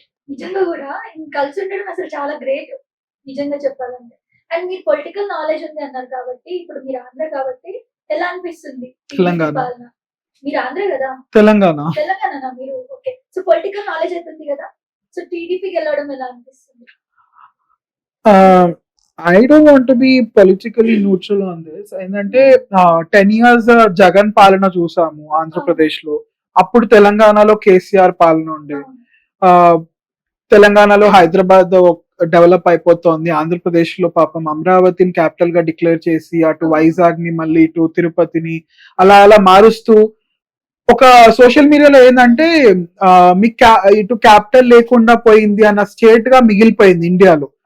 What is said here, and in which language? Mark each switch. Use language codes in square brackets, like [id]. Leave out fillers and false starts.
[te] నిజంగా కూడా కలిసి ఉండడం అసలు చాలా గ్రేట్ నిజంగా చెప్పాలంటే. అండ్ మీరు పొలిటికల్ నాలెడ్జ్ ఉంది అన్నారు కాబట్టి, ఇప్పుడు మీరు ఆంధ్ర కాబట్టి ఎలా అనిపిస్తుంది తెలంగాణ. పాలన? మీరు ఆంధ్ర కదా, తెలంగాణ మీరు? ఓకే, సో పొలిటికల్ నాలెడ్జ్ అయితే ఉంది కదా, సో టీడీపీకి వెళ్ళడం ఎలా అనిపిస్తుంది? [en] I don't want to be politically neutral on this. [te] ఏంటంటే 10 years జగన్ పాలన చూసాము ఆంధ్రప్రదేశ్ లో. అప్పుడు తెలంగాణలో కేసీఆర్ పాలన ఉండే. తెలంగాణలో హైదరాబాద్ డెవలప్ అయిపోతుంది, ఆంధ్రప్రదేశ్ లో పాపం అమరావతిని క్యాపిటల్ గా డిక్లేర్ చేసి అటు వైజాగ్ ని మళ్ళీ ఇటు తిరుపతిని అలా అలా మారుస్తూ ఒక సోషల్ మీడియాలో ఏంటంటే మీకు ఇటు క్యాపిటల్ లేకుండా పోయింది అన్న స్టేట్ గా మిగిలిపోయింది ఇండియాలో.